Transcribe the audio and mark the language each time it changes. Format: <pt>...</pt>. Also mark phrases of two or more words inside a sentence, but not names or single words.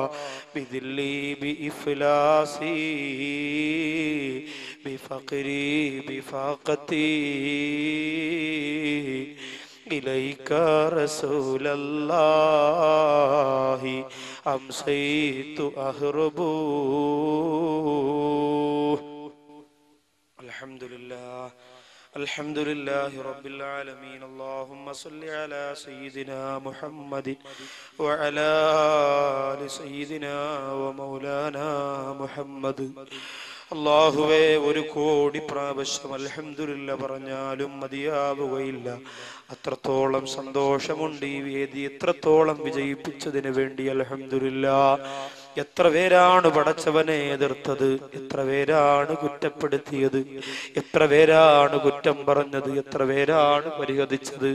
<ar>بذلي بإفلاسي بفقري بفاقتي إليك رسول الله أمسيت أهرب. അൽഹംദുലില്ലാഹ് الحمد لله رب العالمين اللهم صل على سيدنا محمد وعلى آل سيدنا ومولانا محمد</ar> <ml>അല്ലാഹുവേ ഒരു കോടി പ്രാവശ്യം അൽഹംദുലില്ലാ പറഞ്ഞാലും മതിയാവുകയില്ല. അത്രത്തോളം സന്തോഷമുണ്ട് ഈ വേദി എത്രത്തോളം വിജയിപ്പിച്ചതിന് വേണ്ടി അൽഹംദുലില്ലാ. എത്ര പേരാണ് പടച്ചവനെ എതിർത്തത്, എത്ര പേരാണ് കുറ്റപ്പെടുത്തിയത്, എത്ര പേരാണ് കുറ്റം പറഞ്ഞത്, എത്ര പേരാണ് പരിഹസിച്ചത്.</ml>